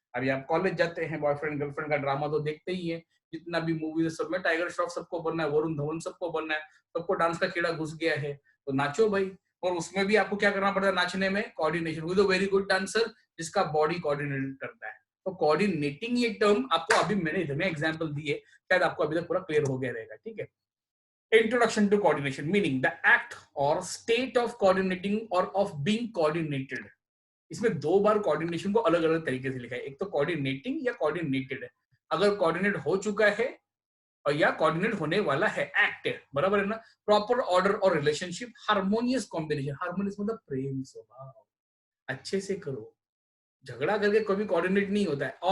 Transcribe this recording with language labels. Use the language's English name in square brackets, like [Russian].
[Hindi] अभी आप कॉलेज जाते हैं, बॉयफ्रेंड गर्लफ्रेंड का ड्रामा तो देखते ही है, जितना भी मूवीज है सब में टाइगर श्रॉफ सबको बनना है, वरुण धवन सबको बनना है, सबको डांस का कीड़ा घुस गया है, तो नाचो भाई। और उसमें भी आपको क्या करना पड़ता है नाचने में, [English] coordination with a very good dancer [Hindi] जिसका बॉडी कोऑर्डिनेट करता है। तो कोऑर्डिनेटिंग ये टर्म आपको अभी मैंने इतने एग्जांपल दिए, शायद आपको अभी तक पूरा क्लियर हो गया रहेगा, ठीक है। [English] Introduction to coordination, meaning the act or state of coordinating or of being coordinated। [Hindi] इसमें दो बार कोऑर्डिनेशन को अलग अलग तरीके से लिखा है, एक तो कोऑर्डिनेटिंग या कोऑर्डिनेटेड है। अगर कोऑर्डिनेट हो चुका है और या कोऑर्डिनेट होने वाला है, एक्ट है, बराबर है ना। प्रॉपर ऑर्डर और रिलेशनशिप, हार्मोनियस कॉम्बिनेशन, हार्मोनियस मतलब प्रेम स्वभाव, अच्छे से करो, झगड़ा करके कभी कोऑर्डिनेट नहीं होता है।